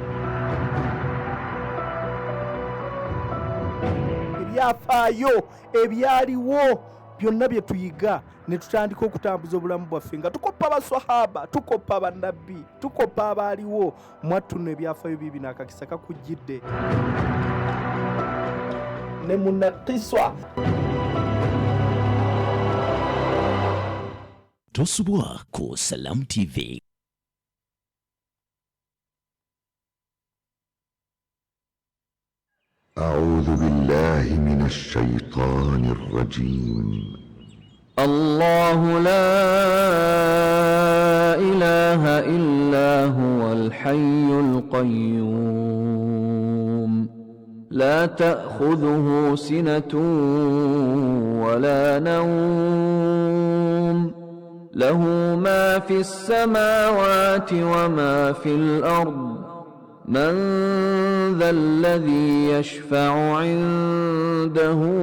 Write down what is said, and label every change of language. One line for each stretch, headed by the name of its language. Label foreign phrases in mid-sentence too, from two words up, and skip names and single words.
Ganda: Ebyafaayo ebyaliwo byonna bye tuyiga ne tutandika okutambuza obulamu bwaffe nga tukoppa abaswahaba, tukoppa bannabbi, tukoppa abaaliwo. Mwattu nno ebyafaayo bibino akakisa kakujjidde ne munakiswa. Tosubwa ku Salam TV.
Arabic: أعوذ بالله من الشيطان الرجيم. الله لا إله إلا هو الحي القيوم لا تأخذه سنة ولا نوم له ما في السماوات وما في الأرض من ذا الذي يشفع عنده